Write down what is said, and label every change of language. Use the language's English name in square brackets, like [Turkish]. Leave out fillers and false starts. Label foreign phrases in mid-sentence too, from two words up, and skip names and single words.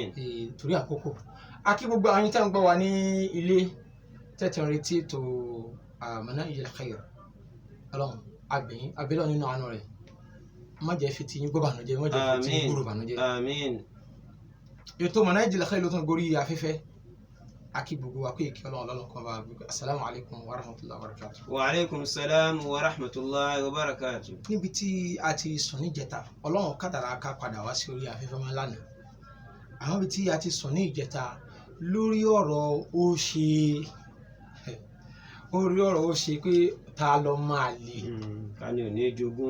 [Yoruba] torí àkókò akí gbogbo àwọn tí wọ́n gbọ́ wa ní ilé tẹ́tí ń retí ètò Manahijul Khair, ọlọ́run àgbẹ̀yìn abẹ́lẹ́ nínú àánú rẹ̀ má jẹ́ fi tiyín gbọ́ bànújẹ́, má jẹ́ fi tiyín gbúrò bànújẹ́. àmín. ètò Manahijul Khair ló tún gorí afẹ́fẹ́, akí gbogbo wa pé ìkí ọlọ́run kan bá gbogbo. [Arabic] السلام عليكم ورحمة الله وبركاته. وعليكم السلام ورحمة الله وبركاته. [Yoruba] níbi tí a ti sọ níjẹta ọlọ́run kádàrá ká padà wá sí orí afẹ́fẹ́ máa lánàá, àwọn ibi tí a ti sọ ní ìjẹta lórí ọ̀rọ̀ ó ṣe pé ta lọ máa lè, ká ní ò ní jogún,